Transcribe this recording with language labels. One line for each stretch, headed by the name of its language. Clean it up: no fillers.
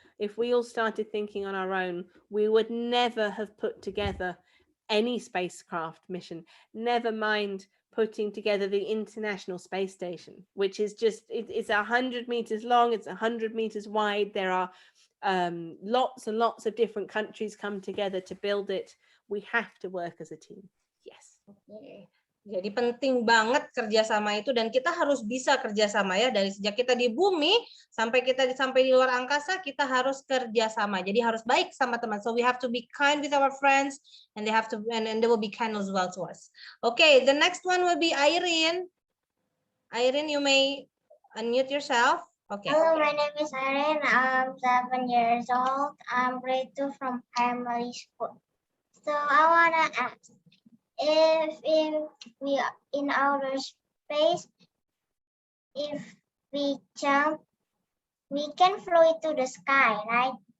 English: If we all started thinking on our own, we would never have put together any spacecraft mission, never mind putting together the International Space Station, which is just, it's 100 meters long, it's 100 meters wide. There are lots and lots of different countries come together to build it. We have to work as a team. Yes.
Indonesian: Oke. Jadi penting banget kerjasama itu, dan kita harus bisa kerjasama ya, dari sejak kita di bumi sampai kita sampai di luar angkasa, kita harus kerjasama. Jadi harus baik sama teman.
English: So we have to be kind with our friends, and they have to, and they will be kind as well to us. Okay, the next one will be Irene. Irene, you may unmute yourself. Okay. Hello, my name is Irene. I'm 7 years old. I'm grade 2 from primary school. So I wanna ask, if we are in outer space, if we jump, we can float to the sky, right?